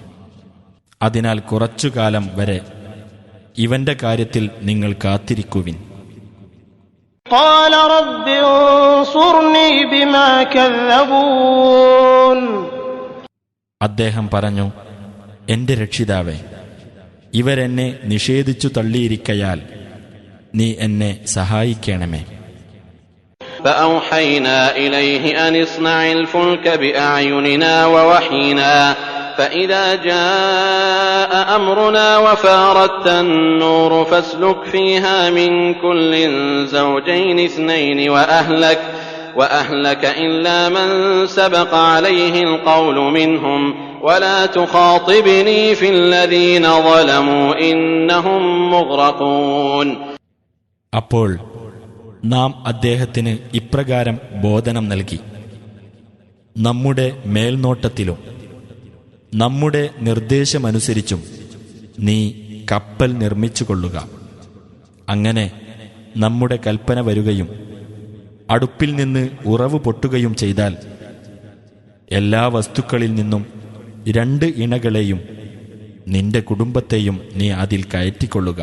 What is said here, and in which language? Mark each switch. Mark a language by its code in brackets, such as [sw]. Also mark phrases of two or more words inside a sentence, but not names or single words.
[ml] അതിനാൽ കുറച്ചുകാലം വരെ ഇവന്റെ കാര്യത്തിൽ നിങ്ങൾ കാത്തിരിക്കുവിൻ. [ar] قال رب انصرني بما كذبون. [ml] അദ്ദേഹം പറഞ്ഞു, എന്റെ രക്ഷിതാവേ, ഇവരെന്നെ നിഷേധിച്ചു തള്ളിയിരിക്കയാൽ നീ എന്നെ സഹായിക്കണമേ. [ar] فأوحينا إليه أن اصنع الفلك بأعيننا ووحينا فإذا جاء أمرنا وفارت النور فاسلك فيها من كل زوجين اثنين وأهلك إلا من سبق عليه القول منهم ولا تخاطبني في الذين ظلموا إنهم مغرقون. [ml] അപ്പോൾ നാം അദ്ദേഹത്തിന് ഇപ്രകാരം ബോധനം നൽകി: നമ്മുടെ മേൽനോട്ടത്തിലും നമ്മുടെ നിർദ്ദേശമനുസരിച്ചും നീ കപ്പൽ നിർമ്മിച്ചുകൊള്ളുക. അങ്ങനെ നമ്മുടെ കൽപ്പന വരുകയും അടുപ്പിൽ നിന്ന് ഉറവ് പൊട്ടുകയും ചെയ്താൽ എല്ലാ വസ്തുക്കളിൽ നിന്നും 2 ഇണകളെയും നിന്റെ കുടുംബത്തെയും നീ അതിൽ കയറ്റിക്കൊള്ളുക.